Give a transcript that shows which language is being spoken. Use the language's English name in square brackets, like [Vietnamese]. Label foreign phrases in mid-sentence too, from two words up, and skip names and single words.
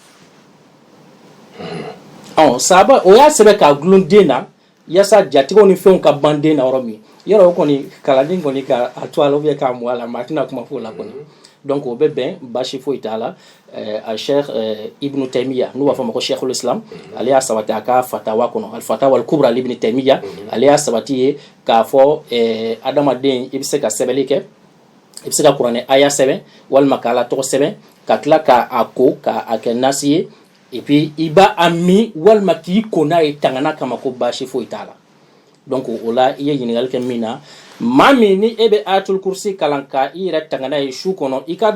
[Bambara] na sahaba o y'a sɛbɛn k'a gulon den na yasa jatigɛw ni fɛnw ka ban den na yɔrɔ min yɔrɔ o kɔni kalanden kɔni ka a to a la k'a mu a la maa tɛna kuma f'o la kɔni donc o bɛ bɛn basi foyi t'a la a Sheikh Ibn Taymiya n'u b'a fɔ ma ko Sheikhul Islam ale y'a sabati a ka fatawa kɔnɔ al-fatawa al-kubra Ibn Taymiya ale y'a sabati ye k'a fɔ adamaden i bɛ se ka sɛbɛnni kɛ i bɛ se ka kuranɛ aya sɛbɛn walima k'ala tɔgɔ sɛbɛn ka tila k'a ko k'a kɛ nasi ye [French] et puis [Bambara] i b'a min walima k'i ko n'a ye tangana kama ko basi foyi t'a la donc o la i ye ɲininkali kɛ min na maa min ni e bɛ ayatul kursi kalan ka i yɛrɛ tangana ye su kɔnɔ i k'a